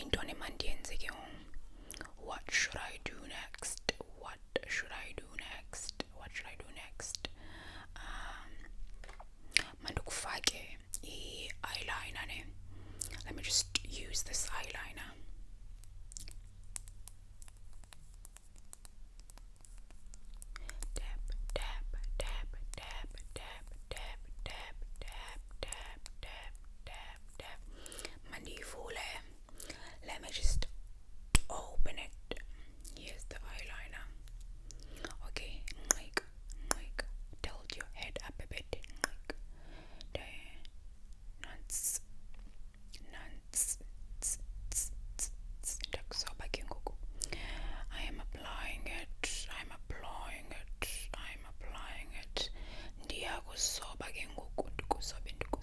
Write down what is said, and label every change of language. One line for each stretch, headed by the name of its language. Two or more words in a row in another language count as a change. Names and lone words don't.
Xhosa: mandienze ke
English: what should I do next? What should I do next? What should I do next?
Xhosa: Mandukufake eyeliner ne.
English: Let me just use this eyeliner. Dab, dab, dab, dab, dab, dab, dab, dab, dab, dab, dab, dab.
Xhosa: Mandifule.
English: Let me just open it. Here's the eyeliner. Okay, like, tilt your head up a bit. Like, nuts. I am applying it.
Xhosa: Ndiyakusoba ke ngoku. Ndikusobe.